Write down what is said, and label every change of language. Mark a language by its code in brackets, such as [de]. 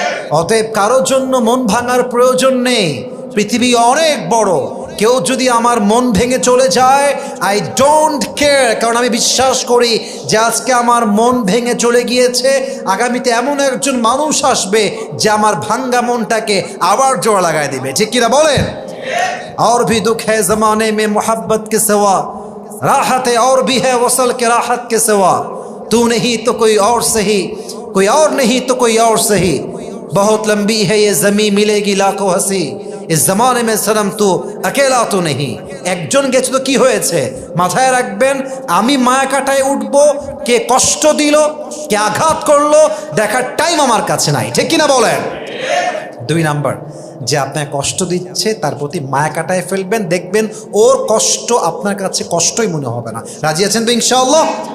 [bn] অতএব কারোর জন্য মন ভাঙার প্রয়োজন নেই। পৃথিবী অনেক বড়। কেউ যদি আমার মন ভেঙে চলে যায়, [en] I don't care. [bn] কারণ আমি বিশ্বাস করি যে আজকে আমার মন ভেঙে চলে গিয়েছে, আগামীতে এমন একজন মানুষ আসবে যে আমার ভাঙ্গা মনটাকে আবার জোড়া লাগাই দিবে, ঠিক কিনা বলেন? [hi] और भी दुख है जमाने में मोहब्बत के सिवा, राहत और भी है वसल के राहत के सिवा, तू नहीं तो कोई और सही, कोई और नहीं तो कोई और सही, बहुत लंबी है ये जमीन मिलेगी लाखों हंसी, इस जमाने में सनम तू अकेला तो नहीं। [bn] একজন গেছে তো কি হয়েছে? মাথায় রাখবেন, আমি মায়া কাটায় উঠবো, কে কষ্ট দিল, কে আঘাত করলো, দেখার টাইম আমার কাছে নাই, ঠিক কিনা বলেন? দুই নাম্বার, যে আপনার কষ্ট দিচ্ছে তার প্রতি মায়া কাটায় ফেলবেন, দেখবেন ওর কষ্ট আপনার কাছে কষ্টই মনে হবে না। রাজি আছেন তো ইনশাআল্লাহ?